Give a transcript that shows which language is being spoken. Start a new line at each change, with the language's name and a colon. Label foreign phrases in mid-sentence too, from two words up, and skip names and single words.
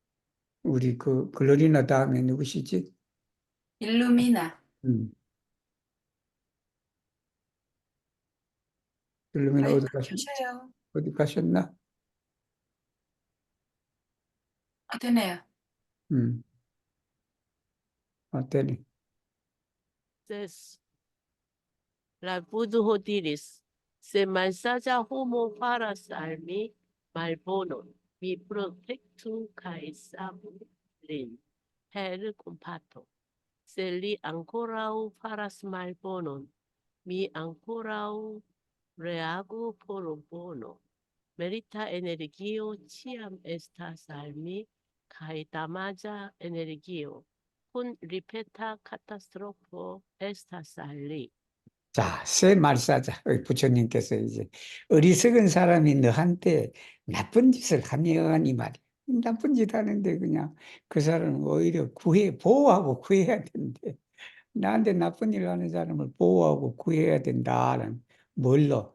Korean: 우리 그 글로리나 다음에 누구시지? 일루미나. 음. 그러면 아이, 어디 주세요. 어디 가셨나? 되네요. 음, 되네.
Esperanto: Ses la buduho diris, se malsaĝa homo faras al mi malbonon, mi protektu kaj savu lin per kompato. Se li ankoraŭ faras malbonon, mi ankoraŭ reagu por bono. Merita energio ĉiam estas al mi kaj damaĝa energio kun ripeta katastrofo estas al li.
Korean: 자,
Esperanto: se malsaĝa.
Korean: 부처님께서 이제 어리석은 사람이 너한테 나쁜 짓을 하면 이 말이야. 나쁜 짓 하는데 그냥 그 사람은 오히려 보호하고 구해야 된대. 나한테 나쁜 일 하는 사람을 보호하고 구해야 된다는 뭘로?